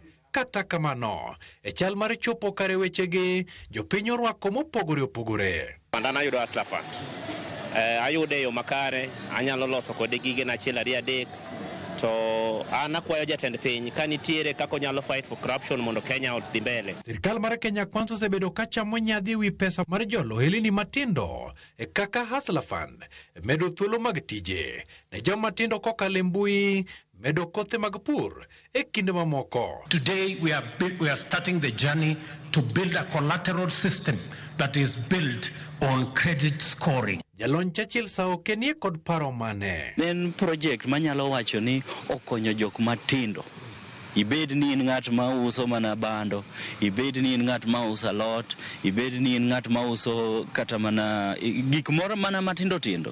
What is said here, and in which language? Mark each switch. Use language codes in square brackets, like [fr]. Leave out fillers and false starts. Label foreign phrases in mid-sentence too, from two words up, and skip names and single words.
[luo] Kata kamano, chal mar chopo kare wechegi jopiny orwako mopogore opogore. Pandana yudo Hustler Fund. Ayude yo makare, anyalo loso kode gige na achiel 2 3 to anakwayo jatend piny kanitiere kako nyalo [en] fight for corruption [luo] mondo Kenya odhi mbele. Sirikal mar Kenya Kwanza osebedo ka chamo nyadhi wi pesa mar jolohelini matindo kaka Hustler Fund, medo thuolo mag tije ne joma tindo kokalo mbui, medo kothe mag pur kinde mamoko. [en] Today we are starting the journey to build a collateral system that is built on credit scoring. [luo] Jalony Churchill sao kenie kod paro mane. En project manyalo wacho ni okonyo jok matindo. Ibed ni in ng'at ma uso mana bando, ibed ni in ng'at ma uso lot, ibed ni in ng'at ma uso kata mana gik moro mana matindo tindo.